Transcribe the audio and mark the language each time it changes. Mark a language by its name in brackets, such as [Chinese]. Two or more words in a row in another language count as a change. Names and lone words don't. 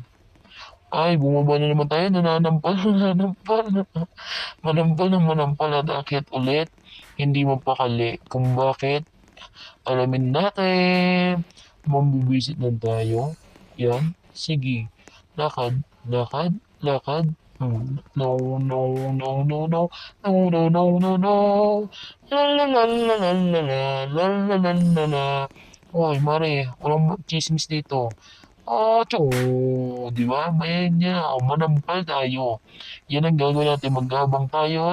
[Filipino] Ay, bumaba na naman tayo. Nananampal. Manampal at akyat ulit. Hindi mapakali. Kung bakit, alamin natin. Mambibisit lang tayo. Yan. Sige. Lakad. No. La la la la la la. Hoy, Mare, walang chismis dito. Di ba? Manampal tayo. Yan ang gagawin natin, maghabang tayo.